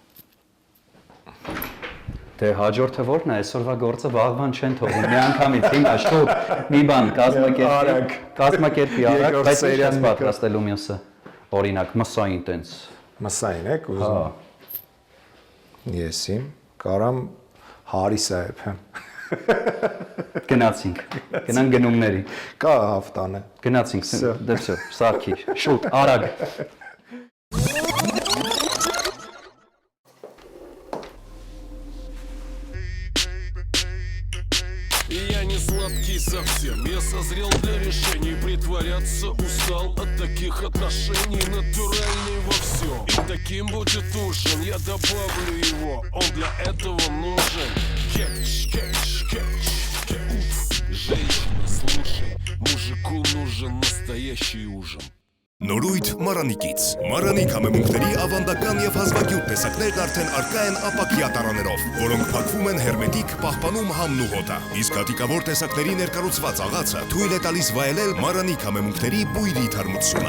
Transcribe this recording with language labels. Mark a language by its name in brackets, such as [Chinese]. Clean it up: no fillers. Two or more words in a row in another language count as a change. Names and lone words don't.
[Armenian] Դե հաջորդը ո՞րն է, այսօրվա գործը վաղվան չեն թողնում, մի անգամից հիմա շուտ մի բան կազմակերպի արագ, բայց ինչ ես պատրաստելու մյուսը, օրինակ մսային տենց։ Մսային եք ուզում։ Եսի, կարամ հարիսա եփեմ։ Գնացինք, գնանք գնումների։ Կա հաղթանը։ Գնացինք, դե վсё, սարքի, շուտ, արագ։ [Russian] Я не сладкий совсем, я созрел для решений. Притворяться устал от таких отношений. Натуральный во всем, и таким будет ужин. Я добавлю его, он для этого нужен. Кетч. Женщина, слушай, мужику нужен настоящий ужин. [Armenian] Նորույթ Մարանիկից։ Մարանի կամեմունքների ավանդական եւ հազվագյուտ տեսակներն արդեն արկա են ապակյա տարաներով, որոնք փակվում են հերմետիկ, պահպանում համն ու հոտը։ Իսկ հատիկավոր տեսակների ներկառուցված աղացը թույլ է տալիս վայելել Մարանի կամեմունքների բույրի թարմությունը։